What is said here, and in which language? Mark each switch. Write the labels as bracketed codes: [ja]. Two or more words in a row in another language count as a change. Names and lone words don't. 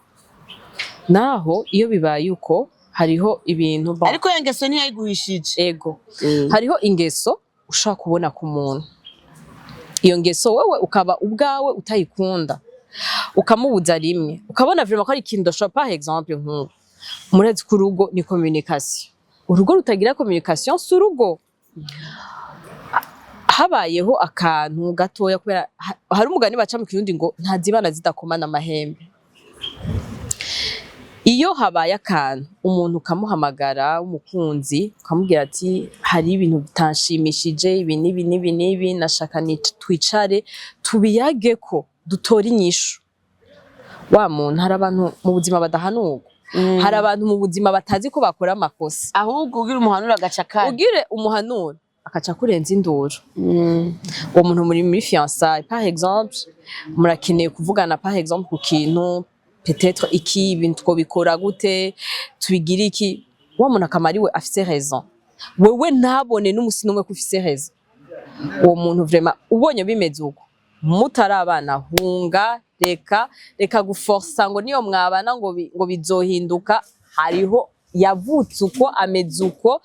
[rn] naho iyo bibaye uko hariho ibintu ariko iyo ngeso ntiyayiguhishije ego hariho ingeso ushaka kubona ku muntu iyo ngeso wewe ukaba ubwawe utayikunda ukamubuza rimwe ukabona vraiment ko ari ikintu doshobora [fr] par exemple [rn] nk'ubu murezi ku rugo ni communication urugo rutagira communication si urugo habayeho akantu gatoya kubera hari umugani baca mu kirundi ngo ntazibana zidakomana amahembe iyo habaye akantu umuntu ukamuhamagara umukunzi ukamubwira ati hari ibintu bitanshimishije ibi nibi nashaka twicare tubiyage ko dutora inyishu wa muntu hari abantu mu buzima badahanurwa hari abantu mu buzima batazi ko bakora amakosa ahubwo ugira umuhanura agaca kandi ugire umuhanura akaca kurenza induru uwo muntu muri fiançailles [fr] par exemple [rn] murakeneye kuvugana [fr] par exemple [rn] ku kintu peut-être iki ibintu twobikora gute tubigira iki wa muntu akamariwe afise raison wewe ntabone n'umusi numwe ko ufise raison uwo muntu vraiment ubonye bimeze uko mutarabana hunga reka guforsa ngo niyo mwabana ngo bizohinduka hariho yavutse uko ameze uko